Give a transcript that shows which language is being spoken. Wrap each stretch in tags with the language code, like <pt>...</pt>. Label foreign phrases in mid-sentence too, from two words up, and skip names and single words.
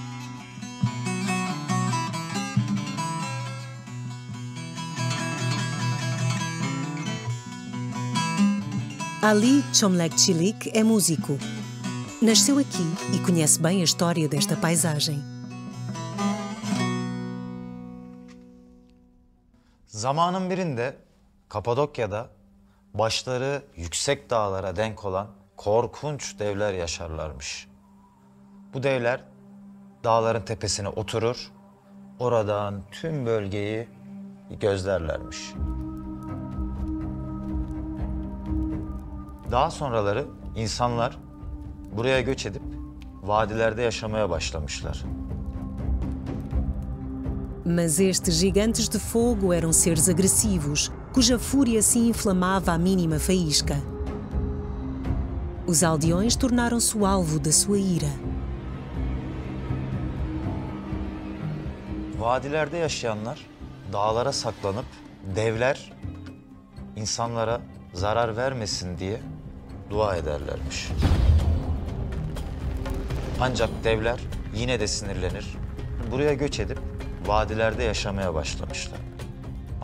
<pt>Ali Çömlekçilik é músico. Nasceu aqui e conhece bem a história desta paisagem.</pt> <tr>Zamanın birinde Kapadokya'da başları yüksek dağlara denk olan korkunç devler yaşarlarmış. Bu devler dağların tepesine oturur, oradan tüm bölgeyi gözlerlermiş. Daha sonraları insanlar buraya göç edip vadilerde yaşamaya başlamışlar.</tr> <pt>Mas estes gigantes de fogo eram seres agressivos, cuja fúria se inflamava à mínima faísca. Os aldeões tornaram-se o alvo da sua ira.</pt> <tr>Vadilerde yaşayanlar dağlara saklanıp devler insanlara zarar vermesin diye dua ederlermiş. Ancak devler yine de sinirlenir, buraya göç edip vadilerde yaşamaya başlamışlar.</tr>